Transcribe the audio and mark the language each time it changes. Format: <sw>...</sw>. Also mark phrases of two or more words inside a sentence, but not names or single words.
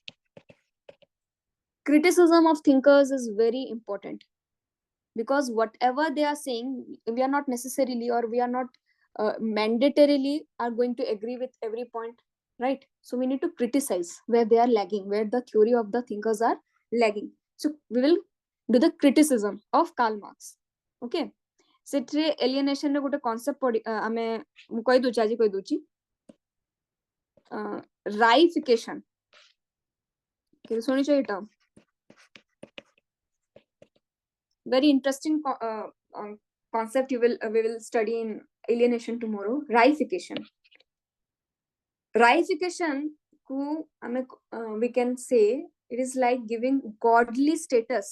<en>Criticism of thinkers is very important because whatever they are saying, we are not necessarily or we are not mandatorily are going to agree with every point, right? So we need to criticize where they are lagging, where the theory of the thinkers are lagging. So we will do the criticism of Karl Marx.</en> <or>Okay, ସେଟ୍ରେ ଏଲିଏନେସନ ରେ ଗୋଟେ କନସେପ୍ଟ ପଢ଼ି ଆମେ ମୁଁ କହି ଦେଉଛି ଆଜି କହି ଦେଉଛି ରାଇଫିକେସନ କେ ଶୁଣି ଛ ଏଟା</or> <en>very interesting concept we will study in alienation tomorrow. Reification ku we can say it is like giving godly status.</en>